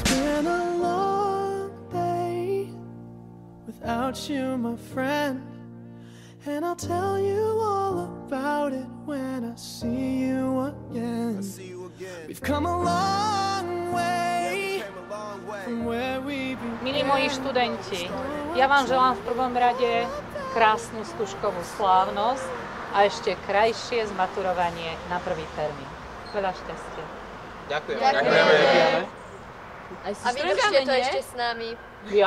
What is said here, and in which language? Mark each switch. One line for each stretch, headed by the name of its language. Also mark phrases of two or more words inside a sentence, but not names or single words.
English: It's been a long day without you, my friend, and I'll tell you all about it when I see you again. We've come a long way from where we began.
Slovak: Milí moji študenti, ja vám želám v prvom rade krásnu stužkovú slávnosť a ešte krajšie zmaturovanie na prvý termín. Veľa šťastia. Ďakujem. A vydržte to ešte s nami.